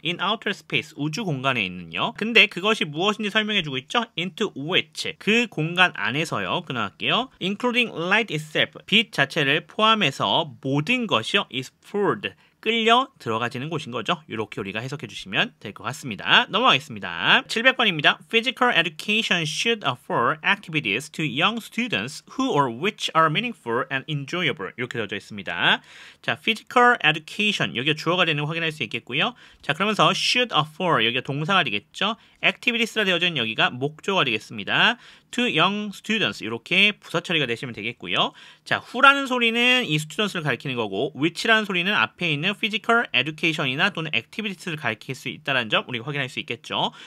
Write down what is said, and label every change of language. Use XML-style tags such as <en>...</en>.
<en>in outer space,</en> <ko>우주 공간에 있는요. 근데 그것이 무엇인지 설명해주고 있죠?</ko> <en>into which,</en> <ko>그 공간 안에서요. 끊어갈게요.</ko> <en>including light itself,</en> <ko>빛 자체를 포함해서 모든 것이요</ko> <en>is poured,</en> <ko>끌려 들어가지는 곳인 거죠. 이렇게 우리가 해석해 주시면 될 것 같습니다. 넘어가겠습니다. 700번입니다.</ko> <en>Physical education should offer activities to young students who or which are meaningful and enjoyable.</en> <ko>이렇게 되어져 있습니다. 자,</ko> <en>physical education,</en> <ko>여기가 주어가 되는 거 확인할 수 있겠고요. 자, 그러면서</ko> <en>should offer,</en> <ko>여기가 동사가 되겠죠. activities라 되어져 있는 여기가 목조가 되겠습니다.</ko> <en>to young students,</en> <ko>이렇게 부사 처리가 되시면 되겠고요. 자, who라는 소리는 이 students를 가리키는 거고 which라는 소리는 앞에 있는</ko> <en>physical education</en> <ko>이나 또는 activities를 가리킬 수 있다는 점 우리가 확인할 수 있겠죠.</ko>